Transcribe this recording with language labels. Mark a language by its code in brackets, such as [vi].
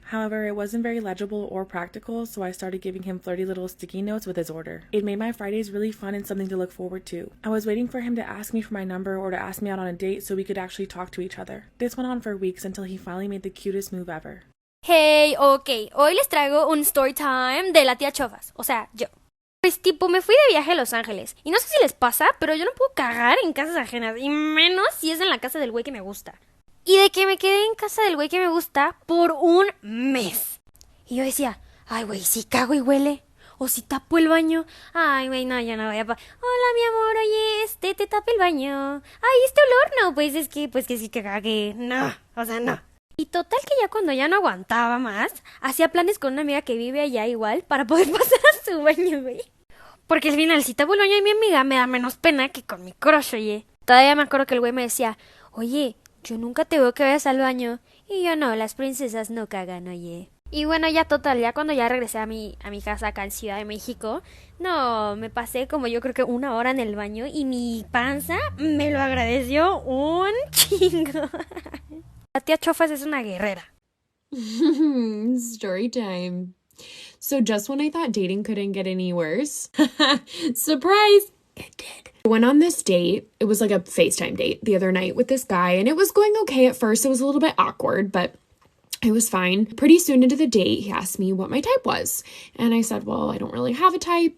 [en] However, it wasn't very legible or practical, so I started giving him flirty little sticky notes with his order. It made my Fridays really fun and something to look forward to. I was waiting for him to ask me for my number or to ask me out on a date so we could actually talk to each other. This went on for weeks until he finally made the cutest move ever. [es] Hey, ok, hoy les traigo un [en] story time [es] de la tía Chofas, o sea, yo. Pues tipo, me fui de viaje a Los Ángeles, y no sé si les pasa, pero yo no puedo cagar en casas ajenas, y menos si es en la casa del güey que me gusta. Y de que me quedé en casa del güey que me gusta por un mes. Y yo decía, ay güey, si cago y huele, o si tapo el baño, ay güey, no, ya no voy a hola mi amor, oye, te tapé el baño, ay, este olor, no, pues que sí que cagué, no, o sea, no. Y total que ya cuando ya no aguantaba más, hacía planes con una amiga que vive allá igual para poder pasar a su baño, güey. Porque al final, si tapo el baño de mi amiga, me da menos pena que con mi crush, oye. Todavía me acuerdo que el güey me decía, oye, yo nunca te veo que vayas al baño. Y yo no, las princesas no cagan, oye. Y bueno, ya total, ya cuando ya regresé a mi casa acá en Ciudad de México, no, me pasé como yo creo que 1 hora en el baño y mi panza me lo agradeció un chingo. La tía Chofas es una guerrera. [en] Story time. So just when I thought dating couldn't get any worse, surprise, it did. I went on this date. It was like a FaceTime date the other night with this guy, and it was going okay at first. It was a little bit awkward, but It was fine. Pretty soon into the date, he asked me what my type was. And I said, well, I don't really have a type.